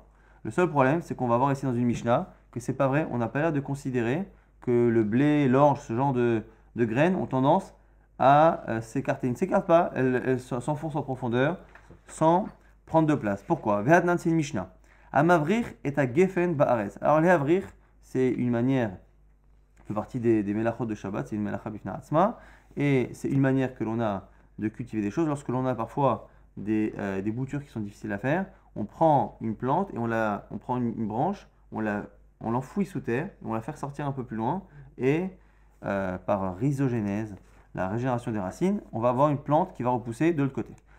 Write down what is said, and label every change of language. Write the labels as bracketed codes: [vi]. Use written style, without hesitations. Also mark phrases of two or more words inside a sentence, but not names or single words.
[fr] Le seul problème, c'est qu'on va voir ici dans une Mishnah que c'est pas vrai, on n'a pas l'air de considérer que le blé, l'orge, ce genre de graines ont tendance à s'écarter. Ils ne s'écartent pas, elles s'enfoncent en profondeur sans prendre de place. Pourquoi? Vehatnan, c'est une Mishnah. [he] המבריך את הגפן בארץ. [fr] Alors les avrir, c'est une manière fait partie des melachot de Shabbat, c'est une [he] מלאכה בפני עצמה, [fr] et c'est une manière que l'on a de cultiver des choses. Lorsque l'on a parfois des boutures qui sont difficiles à faire, on prend une plante et on prend une branche, on l'enfouit sous terre, on la fait sortir un peu plus loin, et par rhizogénèse, la régénération des racines, on va avoir une plante qui va repousser de l'autre côté.